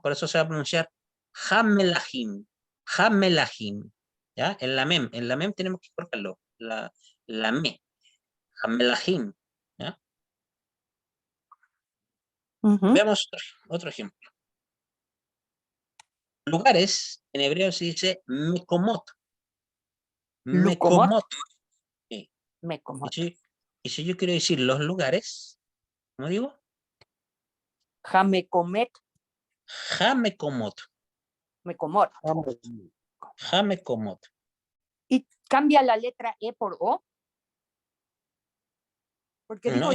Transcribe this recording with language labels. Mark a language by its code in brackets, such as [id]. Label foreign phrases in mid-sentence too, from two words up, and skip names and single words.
[es] Por eso se va a pronunciar jamelahim, jamelahim, ¿ya? En la mem tenemos que cortarlo, la me, jamelahim, ¿ya? Ujú. Veamos otro ejemplo. Lugares, en hebreo se dice mekomot, Lucomot, mekomot. Sí. mecomot. Y si yo quiero decir los lugares, ¿cómo digo? Jamecomet, Jamekomot, mecomot. jamekomot. Y cambia la letra E por O. Porque digo